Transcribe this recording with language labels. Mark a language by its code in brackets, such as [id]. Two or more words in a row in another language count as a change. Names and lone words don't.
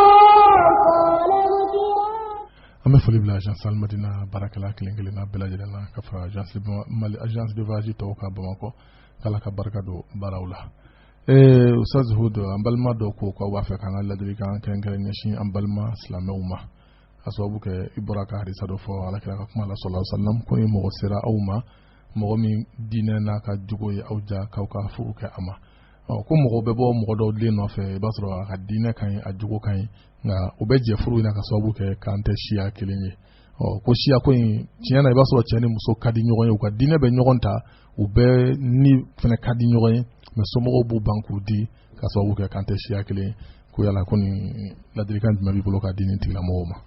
[bm] An bɛ foli bila agence Al-Madina baarakɛla kelen-kelen na bɛɛ lajɛlen na ka fara [fr] agence de voyage [bm] tɔw ka Bamakɔ k'Ala ka barika don baaraw la. Ustaz Hud an balima dɔw ko k'aw b'a fɛ k'an ka ladilikan kɛrɛnkɛrɛn ɲɛsin an balima silamɛw ma ka sababu kɛ i bɔra ka hadisa dɔ fɔ Alakira ka kuma la [ar] صلى الله عليه وسلم [bm] ko ni mɔgɔ sera aw ma mɔgɔ min diinɛ n'a ka jogo ye aw ja k'aw ka furu kɛ a ma ko mɔgɔ bɛ bɔ mɔgɔ dɔw den nɔfɛ i b'a sɔrɔ a ka diinɛ ka ɲi a jogo ka ɲi nka u bɛ jɛ furu in na ka sababu kɛ k'an tɛ siya kelen ye ko siya ko in tiɲɛ na i b'a sɔrɔ cɛ ni muso ka di ɲɔgɔn ye u ka diinɛ bɛ ɲɔgɔn ta u bɛɛ ni fɛnɛ ka di ɲɔgɔn ye mais somɔgɔw b'u ban k'u di ka sababu kɛ k'an tɛ siya kelen ye ko yala ko nin ladilikan jumɛn b'i bolo k'a di nin tigilamɔgɔw ma.